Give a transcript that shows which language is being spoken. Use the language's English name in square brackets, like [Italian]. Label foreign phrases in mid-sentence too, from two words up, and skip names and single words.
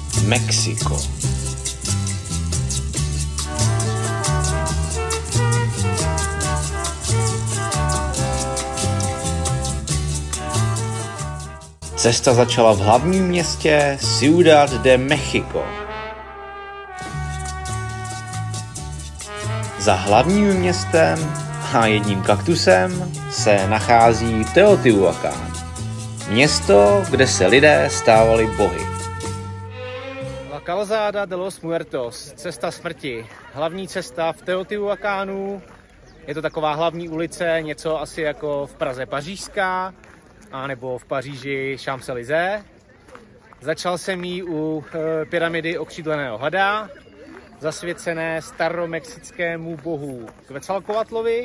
[Czech] Mexiko. Cesta začala v hlavním městě Ciudad de México. Za hlavním městem a jedním kaktusem se nachází Teotihuacán. Město, kde se lidé stávali bohy. La Calzada de los Muertos, cesta smrti. Hlavní cesta v Teotihuacánu. Je to taková hlavní ulice, něco asi jako v Praze Pařížská, anebo v Paříži Champs-Élysées. Začal jsem jí u pyramidy okřídleného hada, zasvěcené staromexickému bohu Quetzalcoatlovi.